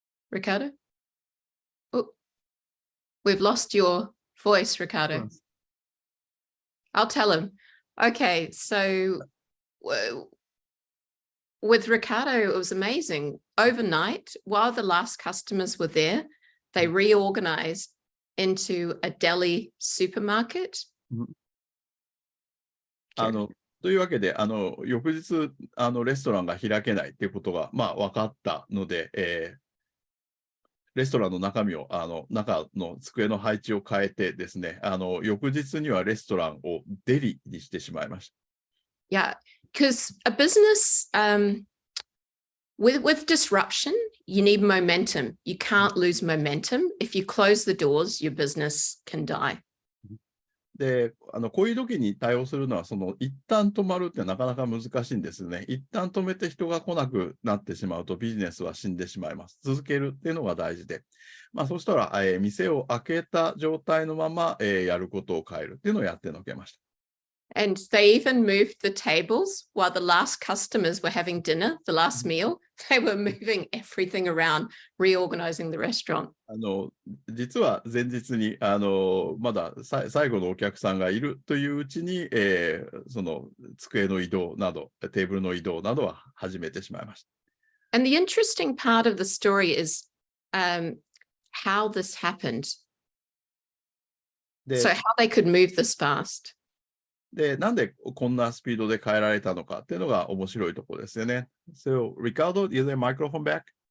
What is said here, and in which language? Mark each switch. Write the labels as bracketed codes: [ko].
[en] Ricardo? Oh, we've lost your voice, Ricardo. I'll tell him. Okay, so with Ricardo, it was amazing. Overnight, while the last customers were there, they reorganized into a deli supermarket. [ja] というわけで、翌日、レストランが開けないっていうことが、まあ、分かったので、レストランの中身を、中の机の配置を変えてですね、翌日にはレストランをデリにしてしまいました。 [en] Yeah, because a business, with disruption, you need momentum. You can't lose momentum. If you close the doors, your business can die. [ja] で、こういう時に対応するのは、一旦止まるってなかなか難しいんですよね。一旦止めて人が来なくなってしまうとビジネスは死んでしまいます。続けるっていうのが大事で。まあ、そうしたら、店を開けた状態のまま、やることを変えるっていうのをやってのけました。 [en] And they even moved the tables while the last customers were having dinner, the last meal. They were moving everything around, reorganizing the restaurant. [ja] 実は前日にまだ最後のお客さんがいるといううちに、その机の移動など、テーブルの移動などは始めてしまいました。 [en] And the interesting part of the story is how this happened. So how they could move this fast. [ja] で、なんでこんなスピードで変えられたのかっていうのが面白いところですよね。 [en] So, Ricardo, is the microphone back?